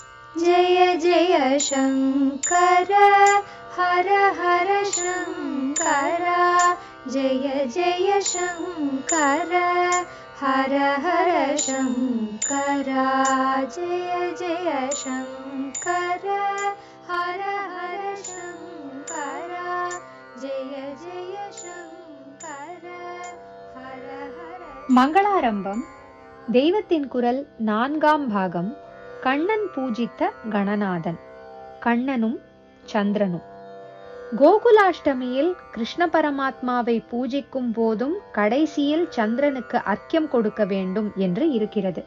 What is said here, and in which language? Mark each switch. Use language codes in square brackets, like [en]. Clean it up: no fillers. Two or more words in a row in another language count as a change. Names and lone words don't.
[sa] जय जय शङ्कर हर हर शङ्कर जय जय शङ्कर हर हर शङ्कर जय जय शङ्कर हर हर शङ्कर जय जय शङ्कर हर हर. [ta] மங்களாரம்பம் தெய்வத்தின் குரல் 4ஆம் பாகம். கண்ணன் பூஜித்த கணநாதன். கண்ணனும் சந்திரனும். கோகுலாஷ்டமியில் கிருஷ்ண பரமாத்மாவை பூஜிக்கும் போதும் கடைசியில் சந்திரனுக்கு அர்க்கியம் கொடுக்க வேண்டும் என்று இருக்கிறது.